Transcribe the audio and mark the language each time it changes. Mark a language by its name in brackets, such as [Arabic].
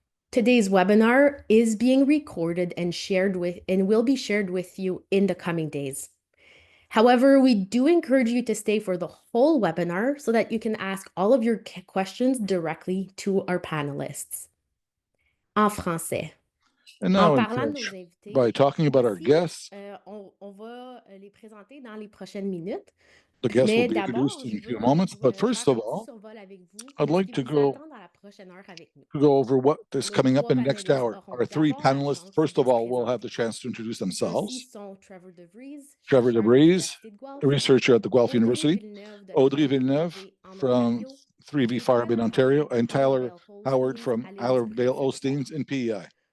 [English] Today's webinar is being recorded and will be shared with you in the coming days. However, we do encourage you to stay for the whole webinar so that you can ask all of your questions directly to our panelists. [French] En français. [English] And now in French, by talking about our guests, [French] on va les présenter dans les prochaines minutes. [English] The guests will be introduced in a few moments, but first of all, I'd like to go over what is coming up in the next hour. Our three panelists, first of all, will have the chance to introduce themselves. Trevor DeVries, a researcher at the Guelph University, Audrey Villeneuve from 3V Farm in Ontario, and Tyler Howard from Isle Vale Osteens in P.E.I.